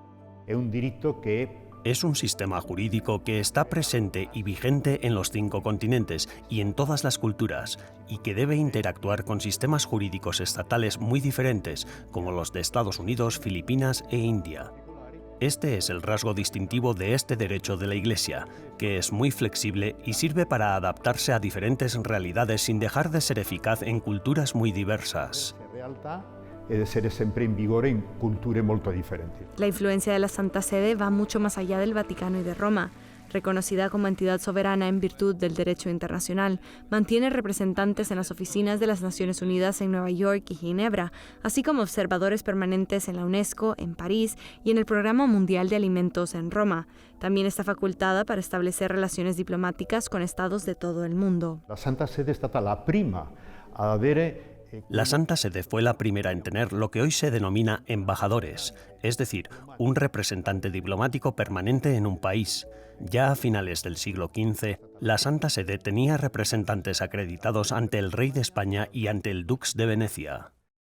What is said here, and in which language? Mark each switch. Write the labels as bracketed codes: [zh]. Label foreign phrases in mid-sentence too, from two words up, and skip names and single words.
[es] Es un sistema jurídico que está presente y vigente en los 5 continentes y en todas las culturas, y que debe interactuar con sistemas jurídicos estatales muy diferentes, como los de Estados Unidos, Filipinas e India. Este es el rasgo distintivo de este derecho de la Iglesia, que es muy flexible y sirve para adaptarse a diferentes realidades sin dejar de ser eficaz en culturas muy diversas. [it] E de ser sempre in vigore in culture molto differenti. [es] La influencia de la Santa Sede va mucho más allá del Vaticano y de Roma. Reconocida como entidad soberana en virtud del derecho internacional, mantiene representantes en las oficinas de las Naciones Unidas en Nueva York y Ginebra, así como observadores permanentes en la UNESCO, en París y en el Programa Mundial de Alimentos en Roma. También está facultada para establecer relaciones diplomáticas con estados de todo el mundo. [it] La Santa Sede è stata la prima ad avere. [es] La Santa Sede fue la primera en tener lo que hoy se denomina embajadores, es decir, un representante diplomático permanente en un país. Ya a finales del siglo XV, la Santa Sede tenía representantes acreditados ante el rey de España y ante el dux de Venecia.